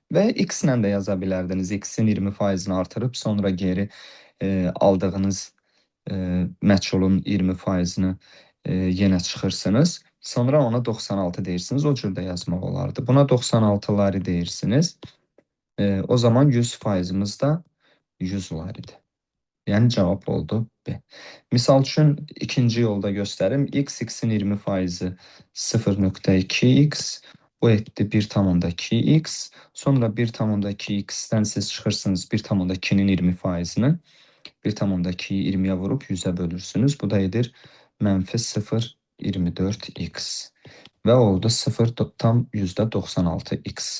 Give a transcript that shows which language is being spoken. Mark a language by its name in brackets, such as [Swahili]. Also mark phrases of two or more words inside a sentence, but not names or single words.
[Azerbaijani] Və x ilə də yaza bilərdiniz. X-in 20%-ni artırıb, sonra geri aldığınız məchulun 20%-ni yenə çıxırsınız. Sonra ona 96 deyirsiniz. O cür də yazmaq olardı. Buna 96 lari deyirsiniz. O zaman 100%'imiz da 100 laridir. Yəni cavab oldu B. Misal üçün ikinci yolda göstərim. X-in 20%-i 0.2x, Bu etdi 1,2x. Sonra 1,2x-dən siz çıxırsınız 1,2-nin 20%-ni. 1,2-yi 20-yə vurub 100-ə bölürsünüz. Bu da edir -0,24x. Və oldu 0,96x.